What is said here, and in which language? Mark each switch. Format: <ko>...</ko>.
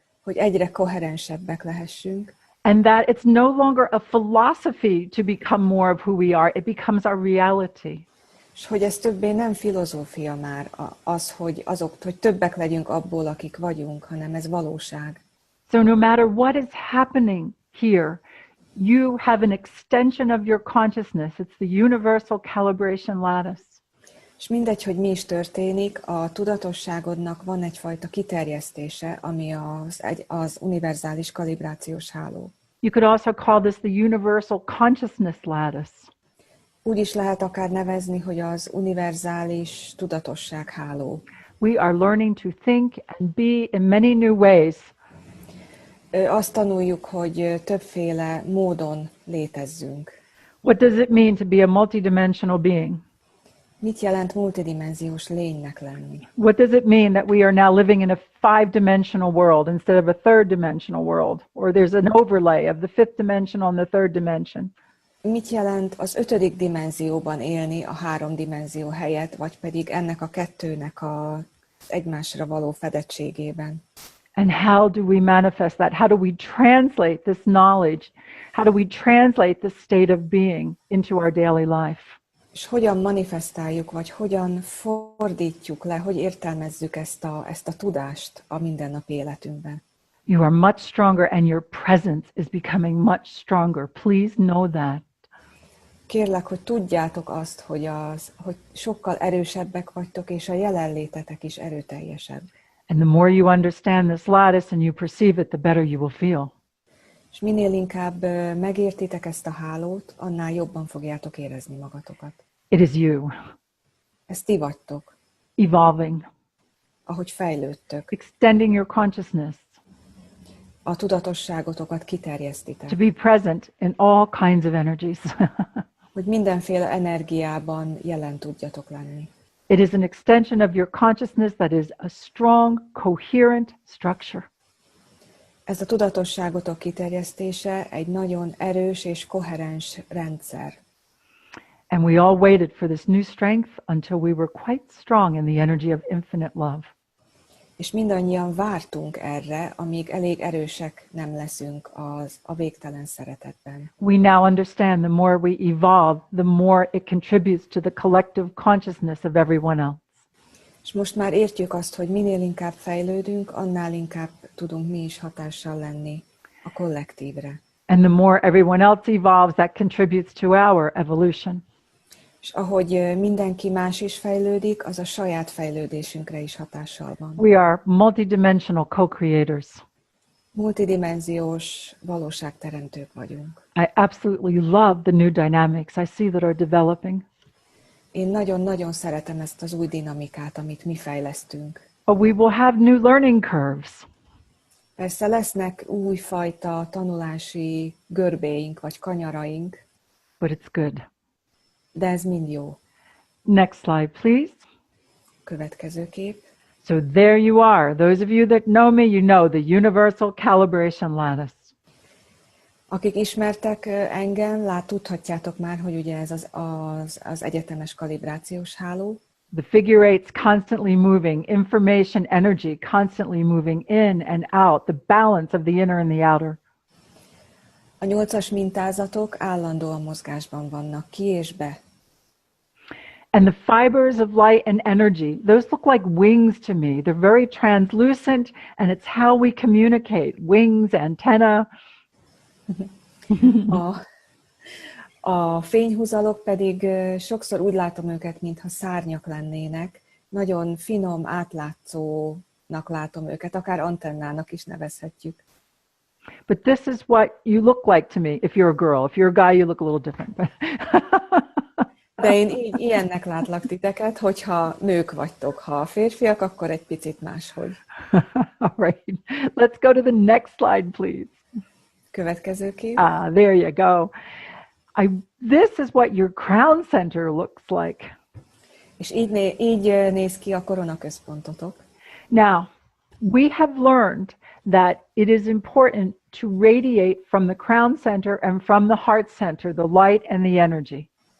<hu>Hogy egyre koherensebbek lehessünk.</hu> <en>And that it's no longer a philosophy to become more of who we are, it becomes our reality.</en> <hu>És hogy ez többé nem filozófia már az, hogy többek legyünk abból, akik vagyunk, hanem ez valóság.</hu> <en>So no matter what is happening here, you have an extension of your consciousness. It's the universal calibration lattice.</en> <hu>És mindegy, hogy mi is történik, a tudatosságodnak van egyfajta kiterjesztése, ami az univerzális kalibrációs háló.</hu> <en>You could also call this the universal consciousness lattice.</en> <hu>Úgy is lehet akár nevezni, hogy az univerzális tudatosság háló.</hu> <en>We are learning to think and be in many new ways.</en> <hu>Azt tanuljuk, hogy többféle módon létezzünk.</hu> <en>What does it mean to be a multidimensional being?</en> <hu>Mit jelent multidimenziós lénynek lenni?</hu> <en>What does it mean that we are now living in a 5-dimensional world instead of a 3-dimensional world? Or there's an overlay of the 5th dimension on the 3rd dimension?</en> <hu>Mit jelent az 5. dimenzióban élni a 3 dimenzió helyett, vagy pedig ennek a kettőnek az egymásra való fedettségében?</hu> <en>And how do we manifest that? How do we translate this knowledge? How do we translate this state of being into our daily life?</en> <hu>És hogyan manifestáljuk, vagy hogyan fordítjuk le, hogy értelmezzük ezt a tudást a mindennapi életünkben?</hu> <en>You are much stronger and your presence is becoming much stronger. Please know that.</en> <hu>Kérlek, hogy tudjátok azt, hogy sokkal erősebbek vagytok, és a jelenlétetek is erőteljesebb.</hu> <en>And the more you understand this lattice and you perceive it, the better you will feel.</en> <hu>És minél inkább megértitek ezt a hálót, annál jobban fogjátok érezni magatokat.</hu> <en>It is you.</en> <hu>Ez ti vagytok.</hu> <en>Evolving.</en> <hu>Ahogy fejlődtök.</hu> <en>Extending your consciousness.</en> <hu>A tudatosságotokat kiterjesztitek.</hu> <en>To be present in all kinds of energies.</en> <hu>Hogy mindenféle energiában jelen tudjatok lenni.</hu> <en>It is an extension of your consciousness that is a strong, coherent structure.</en> <hu>Ez a tudatosságotok kiterjesztése egy nagyon erős és koherens rendszer.</hu> <en>And we all waited for this new strength until we were quite strong in the energy of infinite love.</en> <hu>És mindannyian vártunk erre, amíg elég erősek nem leszünk a végtelen szeretetben.</hu> <en>We now understand the more we evolve, the more it contributes to the collective consciousness of everyone else.</en> <hu>És most már értjük azt, hogy minél inkább fejlődünk, annál inkább tudunk mi is hatással lenni a kollektívre.</hu> <en>And the more everyone else evolves, that contributes to our evolution.</en> <hu>És ahogy mindenki más is fejlődik, az a saját fejlődésünkre is hatással van.</hu> <en>We are multidimensional co-creators.</en> <hu>Multidimenziós valóságteremtők vagyunk.</hu> <en>I absolutely love the new dynamics I see that are developing.</en> <hu>Én nagyon-nagyon szeretem ezt az új dinamikát, amit mi fejlesztünk.</hu> <en>But we will have new learning curves.</en> <hu>Persze lesznek újfajta tanulási görbéink vagy kanyaraink,</hu> <en>But it's good.</en> <hu>de ez mind jó.</hu> <en>Next slide, please.</en> <hu>Következő kép.</hu> <en>So there you are. Those of you that know me, you know the universal calibration lattice.</en> <hu>Akik ismertek engem, tudhatjátok már, hogy ugye ez az egyetemes kalibrációs háló.</hu> <en>The figure eight's constantly moving, information, energy constantly moving in and out, the balance of the inner and the outer.</en> <hu>A 8-as mintázatok állandóan mozgásban vannak, ki és be.</hu> <en>And the fibers of light and energy, those look like wings to me. They're very translucent, and it's how we communicate. Wings, antenna.</en> <hu>A fényhúzalok pedig sokszor úgy látom őket, mintha szárnyak lennének. Nagyon finom, átlátszónak látom őket, akár antennának is nevezhetjük.</hu> <en>But this is what you look like to me if you're a girl. If you're a guy, you look a little different.</en> <hu>De én ilyennek látlak titeket, hogyha nők vagytok. Ha férfiak, akkor egy picit máshogy.</hu> <en>All right. Let's go to the next slide, please.</en> <hu>Következő kép.</hu> <en>There you go. This is what your crown center looks like.</en> <hu>És így néz ki a koronaközpontotok.</hu> <en>Now, we have learned that it is important to radiate from the crown center and from the heart center, the light and the energy.</en>